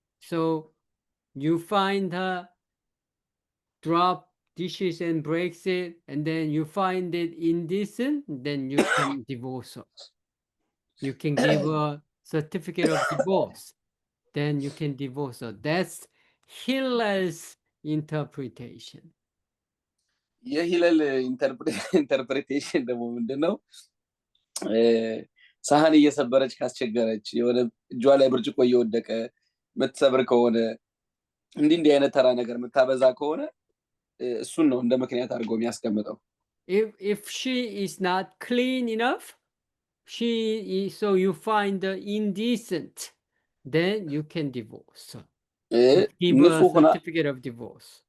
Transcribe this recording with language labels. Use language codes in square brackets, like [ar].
[en] So you find her drop dishes and breaks it, and then you find it indecent, then you can divorce her. You can give her a certificate of divorce. Then you can divorce her. That's Hillel's interpretation. [am] የሂለል ኢንተርፕሬቴሽን ደግሞ ምንድነው? ሳህን እየሰበረች ካስቸገረች የሆነ እጇ ላይ ብርጭቆ እየወደቀ ምትሰብር ከሆነ እንዲህ አይነት ተራ ነገር ምታበዛ ከሆነ እሱን ነው እንደ ምክንያት አድርጎ የሚያስቀምጠው። [en] If she is not clean enough, so you find her indecent, then you can divorce her. Give her a certificate of divorce.